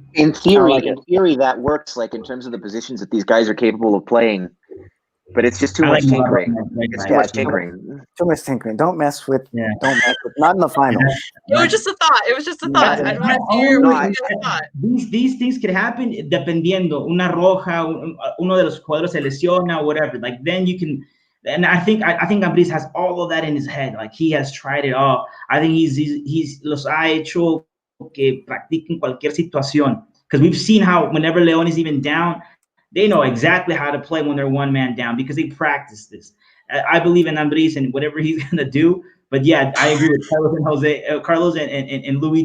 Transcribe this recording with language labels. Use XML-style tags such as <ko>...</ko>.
<en>in theory, that works. Like in terms of the positions that these guys are capable of playing, but it's just too much tinkering. It's too much tinkering. Too much tinkering. Don't mess with. Not in the final. It was just a thought. I don't want to hear what you thought. These things could happen dependiendo.</en> <es>Una roja, uno de los jugadores se lesiona, whatever.</es> <en>Like then you can. And I think Ambriz has all of that in his head. Like he has tried it all. I think he's los ha hecho que practiquen cualquier situación. Because we've seen how whenever León is even down, they know exactly how to play when they're one man down because they practice this. I believe in Ambriz and whatever he's gonna do. But yeah, I agree with Carlos and Louis.</en>